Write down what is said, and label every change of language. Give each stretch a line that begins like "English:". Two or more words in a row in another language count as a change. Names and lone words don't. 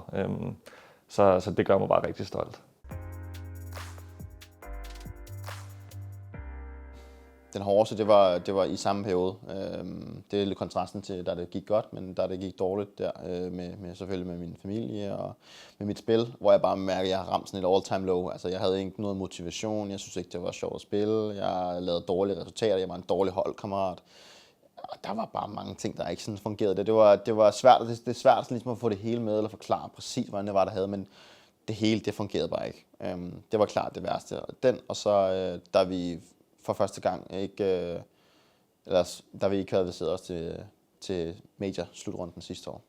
Danish: Så det gør mig bare rigtig stolt. Den hårdeste, det var i samme periode. Det er lidt kontrasten til, da det gik godt, men da det gik dårligt der, selvfølgelig med min familie og med mit spil, hvor jeg bare mærker, at jeg har ramt sådan et
English: all-time low.
Danish: Altså, jeg havde ikke noget motivation, jeg synes ikke, det var sjovt at spille, jeg lavede dårlige resultater, jeg var en dårlig holdkammerat. Og der var bare mange ting, der ikke sådan fungerede. Det var svært, det er svært sådan ligesom at få det hele med, eller forklare præcis, hvordan det var, der havde, men det hele, det fungerede bare ikke. Det var klart det værste. Og så, da vi for første gang da vi ikke kvalificerede os til major slutrunden sidste år.